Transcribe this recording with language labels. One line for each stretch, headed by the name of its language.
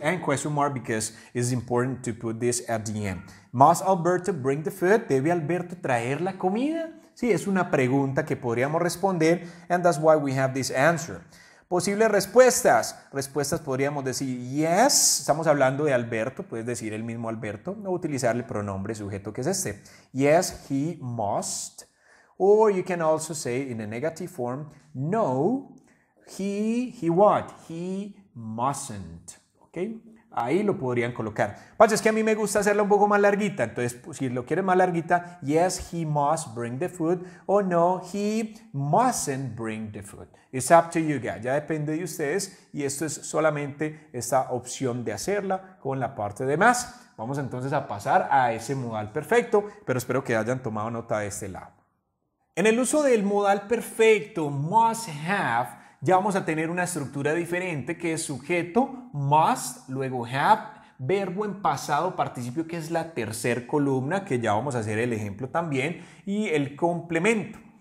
English: And question mark because it's important to put this at the end. Must Alberto bring the food?
Spanish: ¿Debe Alberto traer la comida? Sí, es una pregunta que podríamos responder
English: and that's why we have this answer.
Spanish: Posibles respuestas. Respuestas podríamos decir yes, estamos hablando de Alberto, puedes decir el mismo Alberto, o utilizar el pronombre sujeto que es este.
English: Yes, he must. Or you can also say in a negative form, no, he what? He mustn't. ¿Ok? Ahí lo podrían colocar.
Spanish: Pues es que a mí me gusta hacerla un poco más larguita. Entonces, pues, si lo quieres más larguita,
English: yes, he must bring the food. O no, he mustn't bring the food. It's up to you guys.
Spanish: Ya depende de ustedes. Y esto es solamente esta opción de hacerla con la parte de más. Vamos entonces a pasar a ese modal perfecto. Pero espero que hayan tomado nota de este lado. En el uso del modal perfecto, must have, ya vamos a tener una estructura diferente que es sujeto, must, luego have, verbo en pasado participio que es la tercera columna, que ya vamos a hacer el ejemplo también, y el complemento.